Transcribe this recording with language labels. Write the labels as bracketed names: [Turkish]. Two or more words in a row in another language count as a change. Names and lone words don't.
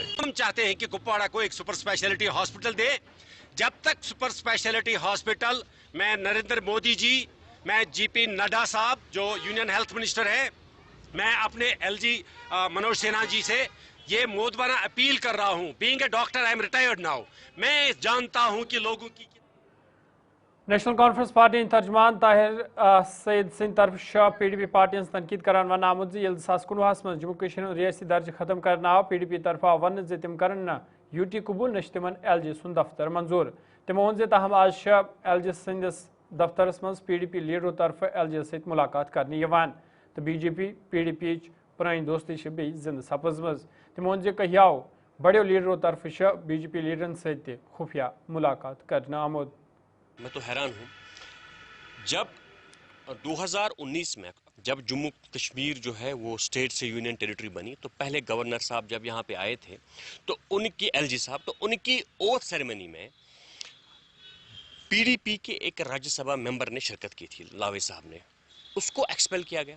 [Hindi] हम चाहते हैं कि कुपवाड़ा को एक [English] super speciality hospital [Hindi] दे। जब तक [English] super speciality hospital, [Hindi] मैं नरेंद्र मोदी जी, मैं जीपी नड्डा साहब जो [English] union health minister [Hindi] है, मैं अपने एलजी मनोज सिन्हा जी से ये मोदबाना अपील कर रहा हूँ। [English] Being a doctor, I am retired now. [Hindi] मैं जानता हूँ कि लोगों की [Kashmiri] नेशनल कॉन्फ्रेंस पार्टी तर्जमान ताहिर सईद सिंह तरफ PDP पार्टी तनकीद करान वन आमुत 2019 मज जम्मू कश्मीर रियासी दर्ज खत्म करना आव। PDP तरफ वन तम कर UT कबूल न तिमन LG सुन दफ्तर मंजूर। तमो वोन ताहम आज LG सदिस दफ्तरस मज PDP लीडरों तरफ LG सत मुलाकात करने तो BJP PDP पुरानी दोस्ती बे जिंद सपजम। तमो वोन कहियाव बड़ो लीडरों तरफ BJP लीडरन सत खुफिया मुलाकात करने आमुद। [Hindi] मैं तो हैरान हूँ, जब 2019 में जब जम्मू कश्मीर जो है वो स्टेट से [English] union territory [Hindi] बनी तो पहले गवर्नर साहब जब यहाँ पे आए थे तो उनकी एलजी साहब तो उनकी [English] oath ceremony [Hindi] में पीडीपी के एक राज्यसभा मेंबर ने शिरकत की थी, लावे साहब ने, उसको एक्सपेल किया गया।